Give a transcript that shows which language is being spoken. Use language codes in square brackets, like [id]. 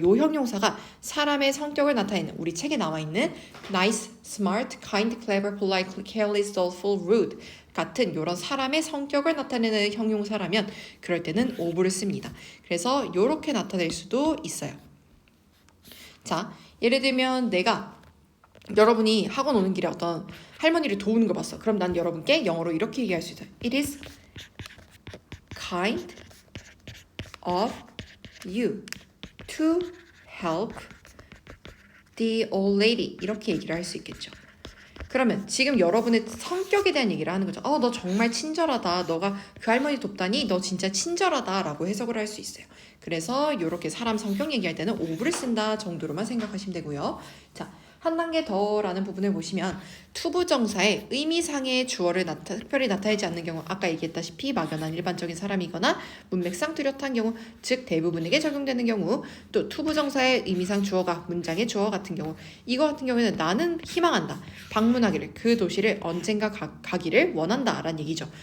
[ko] 요 형용사가 사람의 성격을 나타내는 우리 책에 나와 있는 nice, smart, kind, clever, polite, careless, thoughtful, rude 같은 이런 사람의 성격을 나타내는 형용사라면 그럴 때는 of를 씁니다. 그래서 이렇게 나타낼 수도 있어요. 자, 예를 들면 내가 여러분이 학원 오는 길에 어떤 할머니를 도우는 걸 봤어. 그럼 난 여러분께 영어로 이렇게 얘기할 수 있어요. [en] It is kind of you to help the old lady. [ko] 이렇게 얘기를 할 수 있겠죠. 그러면 지금 여러분의 성격에 대한 얘기를 하는 거죠. 너 정말 친절하다. 너가 그 할머니 돕다니 너 진짜 친절하다 라고 해석을 할 수 있어요. 그래서 이렇게 사람 성격 얘기할 때는 of를 쓴다 정도로만 생각하시면 되고요. 자, 한 단계 더라는 부분을 보시면 투부정사의 의미상의 주어를 특별히 나타내지 않는 경우 아까 얘기했다시피 막연한 일반적인 사람이거나 문맥상 뚜렷한 경우 즉 대부분에게 적용되는 경우 또 투부정사의 의미상 주어가 문장의 주어 같은 경우 이거 같은 경우에는 나는 희망한다 방문하기를 그 도시를 언젠가 가기를 원한다 라는 얘기죠.